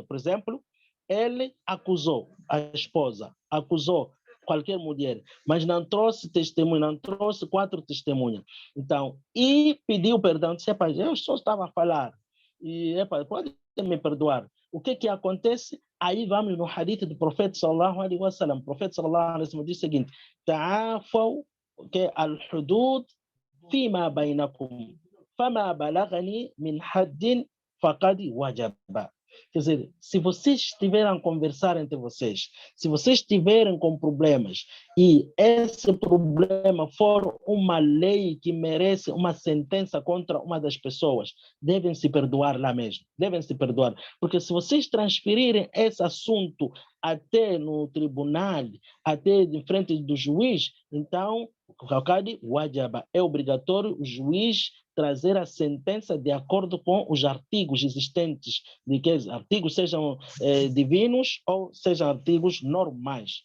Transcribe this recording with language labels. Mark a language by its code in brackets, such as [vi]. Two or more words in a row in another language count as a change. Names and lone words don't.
[pt] Por exemplo, ele acusou a esposa, acusou qualquer mulher, mas não trouxe testemunha, não trouxe 4 testemunhas. Então, e pediu perdão, disse: eu só estava a falar, e pode me perdoar. O que acontece? Aí vamos no hadith do profeta [ar] صلى الله عليه وسلم. [pt] O profeta [ar] صلى الله عليه وسلم [pt] diz o seguinte: [ar] تعافوا الحدود فيما بينكم، فما بلغني من حد فقد وجب. [pt] Quer dizer, se vocês estiverem a conversar entre vocês, se vocês estiverem com problemas e esse problema for uma lei que merece uma sentença contra uma das pessoas, devem se perdoar lá mesmo, devem se perdoar. Porque se vocês transferirem esse assunto até no tribunal, até de frente do juiz, então, é obrigatório o juiz trazer a sentença de acordo com os artigos existentes, de que artigos sejam divinos ou sejam artigos normais.